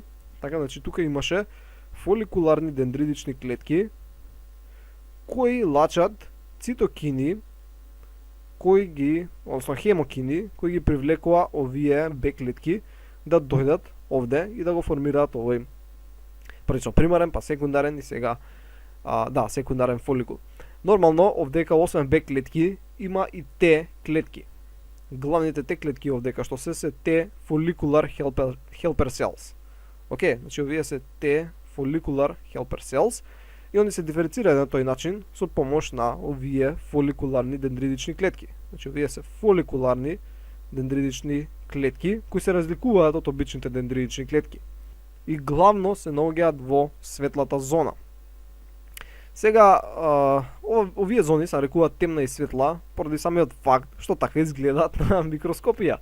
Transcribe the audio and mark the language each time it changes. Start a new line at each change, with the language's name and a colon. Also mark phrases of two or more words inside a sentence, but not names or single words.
Macedonian: Така, значи, тука имаше фоликуларни дендридични клетки кои лачат цитокини кои ги, односно хемокини, кои ги привлекува овие Б клетки да дојдат овде и да го формираат овој првично примарен, па секундарен и сега секундарен фоликул. Нормално, овдека освен Б клетки, има и Т клетки. Главните Т клетки овдека што се Т
English: follicular helper cells.
Macedonian: Океј, значи овие се Т
English: follicular helper cells
Macedonian: и они се диференцираат на тој начин со помош на овие фоликуларни дендридични клетки. Значи овие се фоликуларни дендридични клетки кои се разликуваат од обичните дендридични клетки и главно се наоѓаат во светлата зона. Сега, овие зони се нарекуваат темна и светла поради самиот факт што така изгледаат на микроскопија.